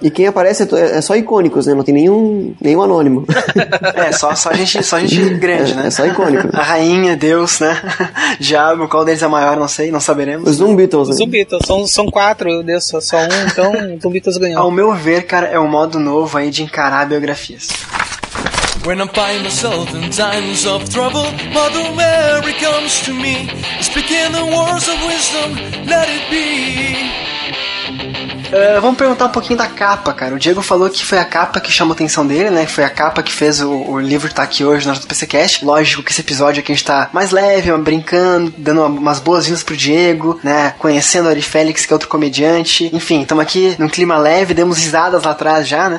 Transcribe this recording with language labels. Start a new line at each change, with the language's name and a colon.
Portuguese: E quem aparece é só icônicos, né? Não tem nenhum anônimo. É, só gente grande, né? É só icônico. A rainha, Deus, né? Diabo, qual deles é maior, não sei, não saberemos. Os Zoom Beatles, né? Os Zoom Beatles, são quatro, Deus, só um, então os Zoom Beatles ganhou. Ao meu ver, cara, é um modo novo aí de encarar biografias.
English: When I'm by myself in times of trouble, Mother Mary comes to me, speaking the words of wisdom, let it be.
Portuguese: Vamos perguntar um pouquinho da capa, cara. O Diego falou que foi a capa que chamou a atenção dele, né? Foi a capa que fez o livro estar aqui hoje no JPCcast. Lógico que esse episódio aqui a gente tá mais leve, brincando, dando umas boas-vindas pro Diego, né? Conhecendo o Ari Félix, que é outro comediante. Enfim, estamos aqui num clima leve, demos risadas lá atrás já, né?